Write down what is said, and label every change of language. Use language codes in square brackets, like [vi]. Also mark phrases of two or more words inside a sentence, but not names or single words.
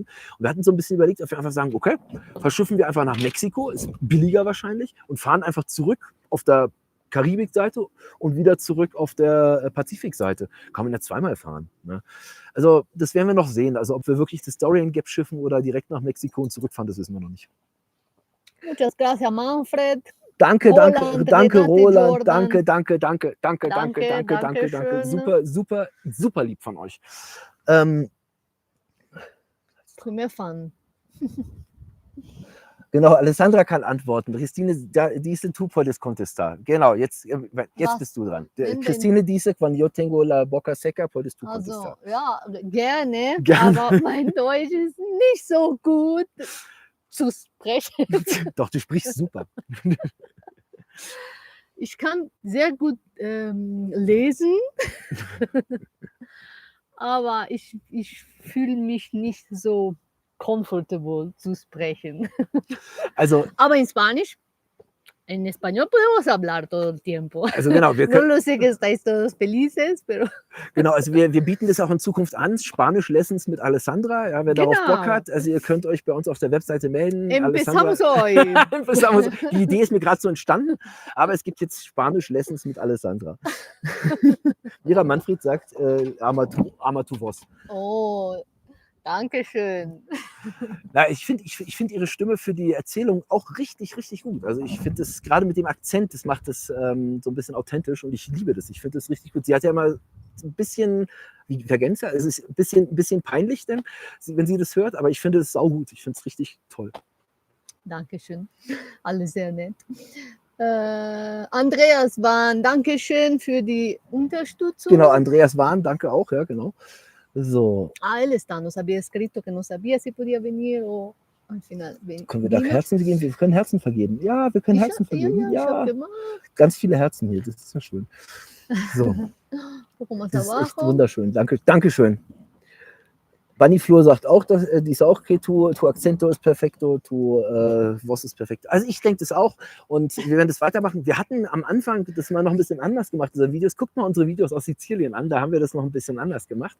[de] Und wir hatten so ein bisschen überlegt, ob wir einfach sagen, okay, verschiffen wir einfach nach Mexiko, ist billiger wahrscheinlich, und fahren einfach zurück auf der Karibikseite und wieder zurück auf der Pazifikseite. Kann man ja zweimal fahren. Ne? Also das werden wir noch sehen. Also ob wir wirklich das Darien Gap schiffen oder direkt nach Mexiko und zurückfahren, das wissen wir noch nicht. [es] Muchas gracias, Manfred. [de] Danke, Roland, danke, Roland. Jordan. Danke. Schön. Super lieb von euch. [es] Primer Fan. [de] Genau, Alessandra kann antworten. [es] Christine, dice tu puedes contestar. [de] Genau, jetzt bist du dran. [es] Christine dice, cuando yo tengo la boca seca, puedes tu contestar. [de] Also, ja, gerne, aber mein Deutsch ist nicht so gut zu sprechen. Doch, du sprichst super. Ich kann sehr gut lesen, aber ich fühle mich nicht so comfortable zu sprechen. Also, aber in Spanisch, [es] en español podemos hablar todo el tiempo. [de] Also genau, wir können, [es] no lo sé que estáis todos felices, pero... [de] Genau, also wir bieten das auch in Zukunft an, Spanisch-Lessons mit Alessandra, ja, wer darauf Bock hat. Also ihr könnt euch bei uns auf der Webseite melden. [es] Empezamos hoy. [de] Die Idee ist mir gerade so entstanden, aber es gibt jetzt Spanisch-Lessons mit Alessandra. Mira Manfred sagt, [es] ama tu vos. [de] Oh, Dankeschön. Na, ich find ihre Stimme für die Erzählung auch richtig, richtig gut. Also ich finde das gerade mit dem Akzent, das macht das so ein bisschen authentisch und ich liebe das. Ich finde das richtig gut. Sie hat ja immer so ein bisschen, wie Vergänzer, es ist ein bisschen peinlich, denn, wenn sie das hört, aber ich finde es saugut. Ich finde es richtig toll. Dankeschön. Alles sehr nett. Andreas Wahn, Dankeschön für die Unterstützung. Genau, Andreas Wahn, danke auch, ja, genau. So, [es] Él está, nos había escrito que no sabía si podía venir o al final [de] können wir da [es] vino. [de] Herzen geben? Wir können Herzen vergeben. Ja, wir können Herzen vergeben. ich hab Ja, gemacht. ganz viele Herzen hier, das ist ja schön. So, [es] Un poco más [de] das ist echt [es] abajo. [de] wunderschön. Dankeschön. Bunny Flur sagt auch, die ist auch okay, [es] tu Accento [de] ist perfekto, was ist perfekt. Also ich denke das auch und wir werden das weitermachen. Wir hatten am Anfang das mal noch ein bisschen anders gemacht, diese Videos. Guckt mal unsere Videos aus Sizilien an, da haben wir das noch ein bisschen anders gemacht.